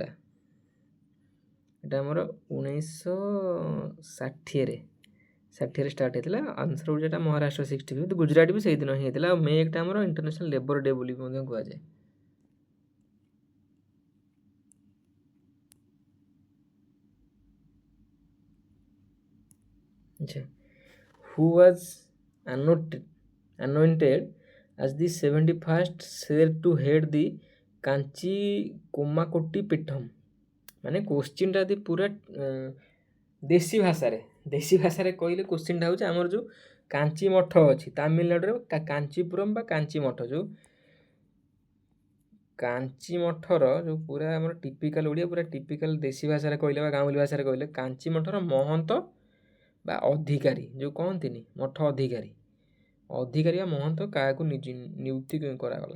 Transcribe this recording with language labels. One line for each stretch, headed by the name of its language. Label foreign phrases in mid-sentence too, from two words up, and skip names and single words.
Odia: ଏଇଟା ଆମର 1960ରେ ଷ୍ଟାର୍ଟ ହେଇଥିଲା। ଆନ୍ସର ହେଉଛି ଏଇଟା ମହାରାଷ୍ଟ୍ର 65, ଗୁଜୁରାଟ ବି ସେଇଦିନ ହିଁ ହେଇଥିଲା। ଆଉ ମେ 1ଟା ଆମର
English: international labour day
Odia: ବୋଲି ମଧ୍ୟ କୁହାଯାଏ। ଆଚ୍ଛା,
English: who was anointed as the 71st seer to head the କାଞ୍ଚି କୋମାକୋଟି ପୀଠମ୍?
Odia: ମାନେ କୋଶ୍ଚିନ୍ଟା ଯଦି ପୁରା ଦେଶୀ ଭାଷାରେ କହିଲେ କୋଶ୍ଚିନ୍ଟା ହେଉଛି ଆମର ଯେଉଁ କାଞ୍ଚି ମଠ ଅଛି ତାମିଲନାଡ଼ୁରେ, କାଞ୍ଚିପୁରମ୍ ବା କାଞ୍ଚି ମଠ, ଯେଉଁ କାଞ୍ଚି ମଠର ଯେଉଁ ପୁରା ଆମର ଟିପିକାଲ ଓଡ଼ିଆ, ପୁରା ଟିପିକାଲ ଦେଶୀ ଭାଷାରେ କହିଲେ ବା ଗାଉଁଲି ଭାଷାରେ କହିଲେ କାଞ୍ଚି ମଠର ମହନ୍ତ ବା ଅଧିକାରୀ ଯେଉଁ କହନ୍ତିନି, ମଠ ଅଧିକାରୀ ବା ମହନ୍ତ କାହାକୁ ନିଯୁକ୍ତି କରାଗଲା?